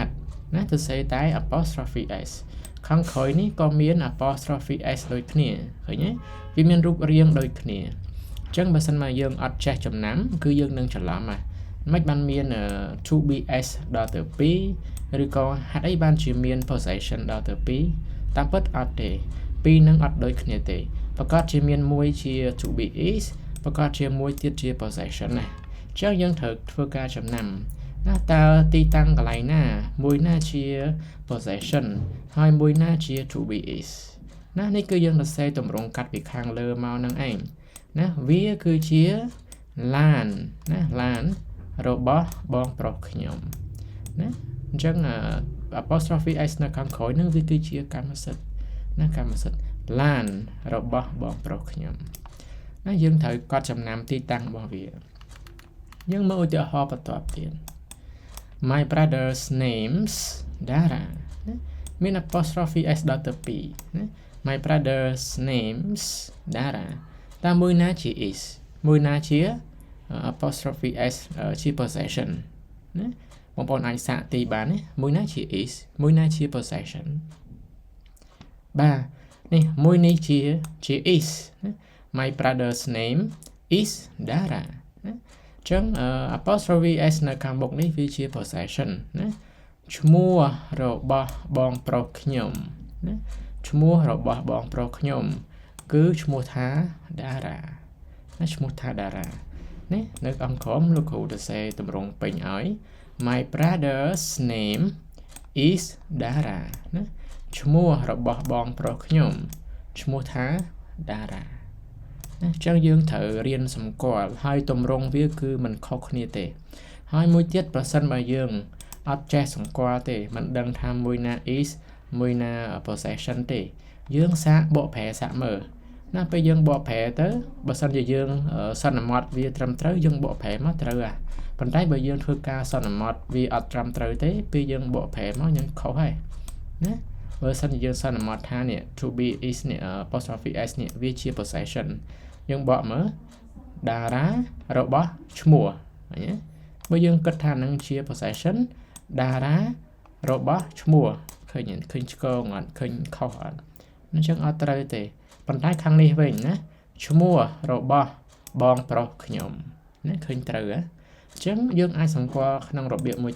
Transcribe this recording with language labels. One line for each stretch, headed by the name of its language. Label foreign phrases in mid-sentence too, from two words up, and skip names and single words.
Khmer: ត់ណាសរសេរតែ
English: apostrophe s
Khmer: ខាងក្រោយនេះក៏មាន
English: apostrophe s
Khmer: ដូចគ្នាឃើញទេវាមានរូបរាងដូចគ្នាអញ្ចឹងបើសិនមកយើងអត់ចេះចំណាំគឺយើងនឹងច្រឡំមិនបានមាន
English: to be
Khmer: s ដល់ទៅ2ឬក៏ហេតុអីបានជាមាន possession ដល់ទៅ2តាមពិតអត់ទេពីរនឹងអត់ដូចគ្នាទេប្រកាសជាមានមួយជា
English: to be is
Khmer: ប្រកាសជាមួយទៀតជា possession ណាអញ្ចឹងយើងត្រូវធ្វើការចំណាំណាតើទីតាំងកន្លែងណាមួយណា ជា possession ហើយមួយណាជា
English: to be is
Khmer: ណានេះគឺយើងសរសេរទម្រង់កាត់ពីខាងលើមកនឹងឯងណាវាគឺជាឡានណាឡានរបស់បងប្រុសខ្ញុំណាអញ្ចឹង
English: apostrophe s
Khmer: នៅខាងក្រោយនឹងវាគឺជាកម្មសិទ្ធិណាកម្មសិទ្ធិឡានរបស់បងប្រុសខ្ញុំណាយើងត្រូវកត់ចំណាំទីតាំងរបស់វាយើងមើលឧទាហរណ៍បន្ទាប់ទៀត
English: My brother's name's Dara
Khmer: ណាមាន
English: apostrophe s
Khmer: ដល់ទៅ2ណា
English: My brother's name's Dara
Khmer: តើមួយណាជា is មួយណាជា
English: apostrophe s
Khmer: ជា possession ណាបងប្អូនអាចសាកទីបានណាមួយណាជា is មួយណាជា possession បាទនេះមួយនេះជា is ណា
English: My brother's name is Dara
Khmer: ណាចឹង
English: apostrophe s
Khmer: នៅខាងមុខនេះវាជា possession ណា ឈ្មោះរបស់បងប្រុសខ្ញុំណាឈ្មោះរបស់បងប្រុសខ្ញុំគឺឈ្មោះថា Dara ណាឈ្មោះថា Dara នេះនៅ អង្គក្រមលោកគ្រូសរសេរទម្រង់ពេញឲ្យ
English: My brother's name is Dara
Khmer: ណាឈ្មោះរបស់បងប្រុសខ្ញុំឈ្មោះថា Dara ណាចឹងយើងត្រូវរៀនសម្គាល់ហើយទម្រង់វាគឺមិនខុសគ្នាទេហើយមួយទៀតប្រសិនបើយើងអត់ចេះសម្គាល់ទេមិនដឹងថាមួយណា is មួយណា possession ទេយើងសាកបកប្រែសាកមើល ណាពេលយើងបកប្រែទៅបើសិនជាយើងសន្មតវាត្រឹមត្រូវយើងបកប្រែមកត្រូវប៉ុន្តែបើយើងធ្វើការសន្មតវាអត់ត្រឹមត្រូវទេពេលយើងបកប្រែមកយើងខុសហើយណាបើសិនជាយើងសន្មតថានេះ
English: to be is
Khmer: នេះ
English: apostrophe s
Khmer: នេះវាជា possession យើងបកមើលតារារបស់ ឈ្មោះណាបើយើងគិតថានឹងជា possession តារារបស់ឈ្មោះឃើញឆ្កងអត់ឃើញខុសអត់អញ្ចឹងអត់ត្រូវទេប៉ុន្តែខាងនេះវិញណាឈ្មោះរបស់បងប្រុសខ្ញុំណាឃើញត្រូវអញ្ចឹងយើងអាចសម្គាល់ក្នុងរបៀបមួយ